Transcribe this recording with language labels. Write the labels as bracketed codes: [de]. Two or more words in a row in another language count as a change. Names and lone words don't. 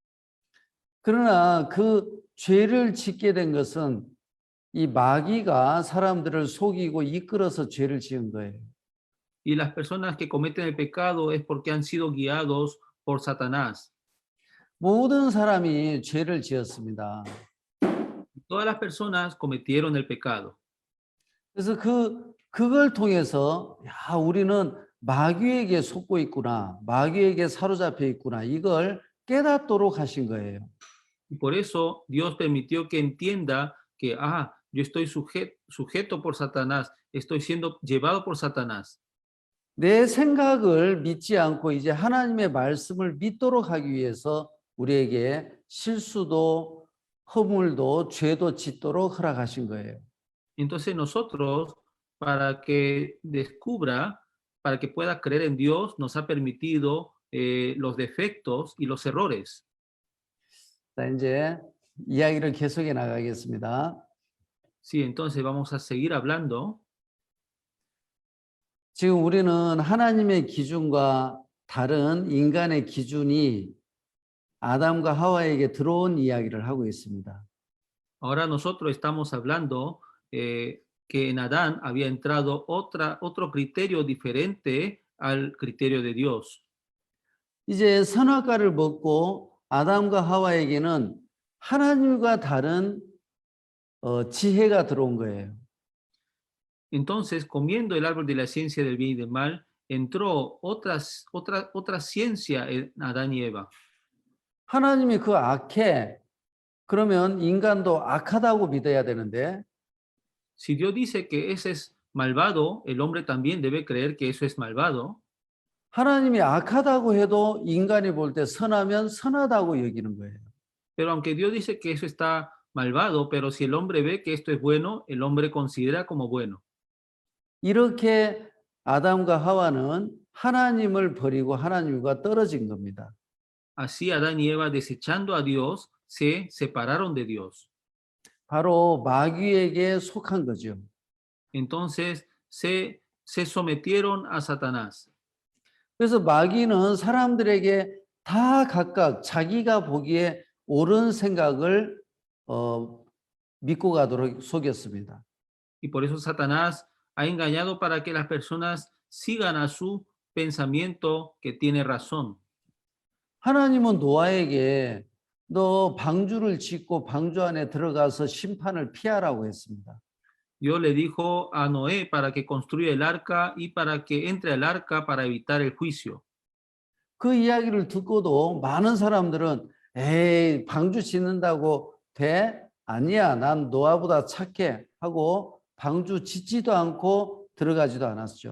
[ko] 그러나 그 죄를 짓게 된 것은 이 마귀가 사람들을 속이고 이끌어서 죄를 지은 거예요. [es] Y las personas que cometen el pecado es porque han sido guiados por Satanás. [ko] 모든 사람이 죄를 지었습니다. [es] Todas las personas cometieron el pecado. [ko] 그래서 그걸 통해서 우리는 마귀에게 속고 있구나, 마귀에게 사로잡혀 있구나, 이걸 깨닫도록 하신 거예요. [es] Y por eso Dios permitió que entienda que, yo estoy sujeto por Satanás, estoy siendo llevado por Satanás. [ko] 내 생각을 믿지 않고 이제 하나님의 말씀을 믿도록 하기 위해서 우리에게 실수도 허물도 죄도 짓도록 허락하신 거예요. [es] Entonces nosotros, para que descubra, para que pueda creer en Dios, nos ha permitido los defectos y los errores. [ko] 자, 이제 이야기를 계속해 나가겠습니다. [es] Sí, entonces vamos a seguir hablando. [ko] 지금 우리는 하나님의 기준과 다른 인간의 기준이 아담과 하와에게 들어온 이야기를 하고 있습니다. [es] Ahora nosotros estamos hablando que en Adán había entrado otro criterio diferente al criterio de Dios. [ko] 이제 선악과를 먹고 아담과 하와에게는 하나님과 다른 지혜가 들어온 거예요. [es] Entonces, comiendo el árbol de la ciencia del bien y del mal, entró otra ciencia en Adán y Eva. [ko] 하나님이 그 악해, 그러면 인간도 악하다고 믿어야 되는데 [es] Si Dios dice que ese es malvado, el hombre también debe creer que eso es malvado. [ko] 하나님이 악하다고 해도 인간이 볼 때 선하면 선하다고 여기는 거예요. [es] Pero aunque Dios dice que eso está malvado, pero si el hombre ve que esto es bueno, el hombre considera como bueno. [ko] 이렇게 아담과 하와는 하나님을 버리고 하나님과 떨어진 겁니다. [es] Así Adán y Eva, desechando a Dios, se separaron de Dios. [ko] 바로 마귀에게 속한 거죠. [es] Entonces se sometieron a Satanás. [ko] 그래서 마귀는 사람들에게 다 각각 자기가 보기에 옳은 생각을 믿고 가도록 속였습니다. [es] Y por eso Satanás ha engañado para que las personas sigan a su pensamiento que tiene razón. [ko] 하나님은 노아에게 너 방주를 짓고 방주 안에 들어가서 심판을 피하라고 했습니다. [es] Dios le dijo a Noé para que construya el arca y para que entre al arca para evitar el juicio. [ko] 그 이야기를 듣고도 많은 사람들은 에이, 방주 짓는다고 돼? 아니야, 난 노아보다 착해 하고 방주 짓지도 않고 들어가지도 않았죠.